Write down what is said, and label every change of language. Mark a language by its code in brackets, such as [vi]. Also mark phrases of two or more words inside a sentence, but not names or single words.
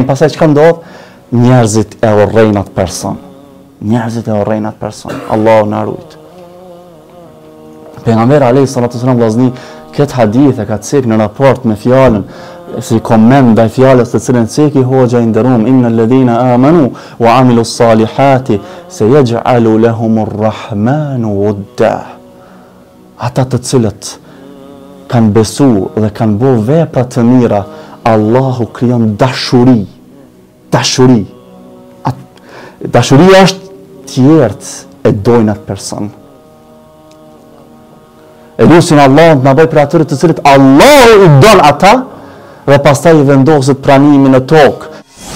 [sq] Pastaj çka ndodh? Njerëzit e urrejnë atë person. Njerëzit e urrejnë atë person. Allahu na ruaj. Pejgamberi [ar] عليه الصلاة والسلام [sq] vllazni këtë hadith e ka cek në raport me fjalën si koment ndaj fjalës të cilën ceki hoxha i nderuam [ar] إن الذين آمنوا وعملوا الصالحات سيجعل لهم الرحمن ودا. [sq] Ata të cilët kanë besu dhe kanë bo vepra të mira, Allahu krijon dashuri. Dashuri. Dashuria është tjertë e dojnë atë person. E lusin Allah të nabaj për atyre të cilët Allahu i don ata dhe pastaj i vendoset pranimi në tokë.